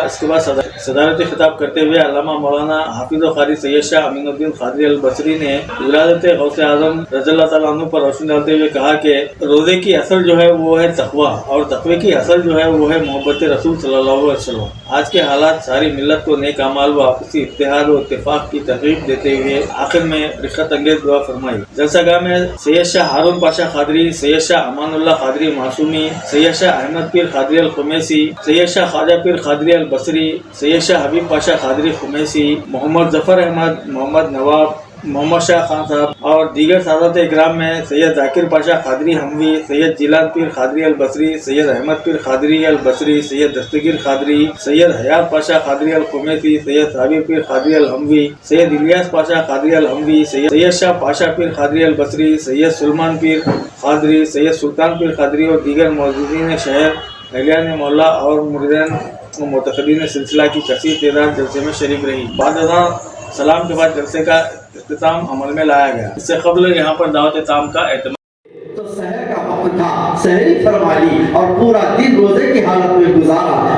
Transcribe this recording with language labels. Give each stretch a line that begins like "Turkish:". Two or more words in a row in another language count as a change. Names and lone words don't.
Hindi: इसके बाद सदारती खिताब करते हुए अल्लामा मौलाना हाफिज़ कारी सैयद शाह अमीनुद्दीन क़ादरी अल बसरी ने विलादत गौसे आज़म
Arabic: رضي الله تعالى عنه
Hindi: पर रोशनी डालते हुए कहा कि रोज़े की असल जो है वो है तक़वा और तक़वे की असल जो है वो है मोहब्बत रसूल
Arabic: صلى الله عليه وسلم.
Hindi: आज के हालात सारी मिल्लत को नेक अमाल व आपसी इत्तेहाद व इत्तेफाक की तरगीब देते हुए आखिर में रिक़त अंगेज़ दुआ फरमाई। जलसागाह में सैयद शाह हारून पाशा क़ादरी, सैयद शाह अमानुल्लाह क़ादरी मासूमी, सैयद शाह अहमद पीर क़ादरी अल खुमैसी, सैयद शाह ख्वाजा पीर क़ादरी अल बसरी, सैयद शाह हबीब पाशा क़ादरी खुमैसी, मोहम्मद ज़फ़र अहमद, मोहम्मद नवाब, मोहम्मद शाह खान साहब और दीगर सादात इकराम में सैयद ज़ाकिर पाशा क़ादरी हमवी, सैयद जिलान पीर क़ादरी अल बसरी, सैयद अहमद पीर क़ादरी अल बसरी, सैयद दस्तगीर क़ादरी, सैयद हयात पाशा क़ादरी अल खुमैसी, सैयद साबिर पीर क़ादरी अल हमवी, सैयद इलियास पाशा क़ादरी अल हमवी, सैयद शाह पाशा पीर क़ादरी अल बसरी, सैयद सुलेमान पीर क़ादरी, सैयद सुल्तान पीर क़ादरी और दीगर मौजूदीन शहर, अहलियान मोहल्ला और मुरीदान व मुतक़द्दीन सिलसिला की कसीर तादाद जलसे में शरीक रही। बाद सलाम के बाद जलसे का इख्तिताम अमल में लाया गया। इससे कबल यहाँ पर दावत ताम का एहतमाम तो सहर का वक्त था, सहरी फरमा ली और पूरा दिन रोजे की हालत में गुजारा।